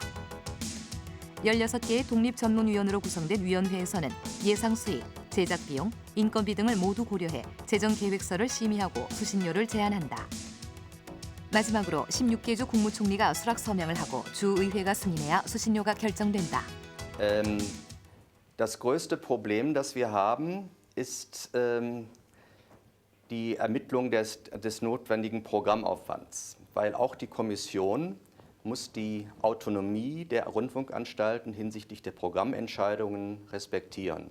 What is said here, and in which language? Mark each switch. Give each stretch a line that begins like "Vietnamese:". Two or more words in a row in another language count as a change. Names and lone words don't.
Korean: 16개의 독립전문위원으로 구성된 위원회에서는 예상 수익, 제작 비용, 인건비 등을 모두 고려해 재정 계획서를 심의하고 수신료를 제한한다. 마지막으로 16개 주 국무총리가 수락 서명을 하고 주의회가 승인해야 수신료가 결정된다.
German: Das größte Problem, das wir haben, ist die Ermittlung des notwendigen Programmaufwands, weil auch die Kommission muss die Autonomie der Rundfunkanstalten hinsichtlich der Programmentscheidungen respektieren.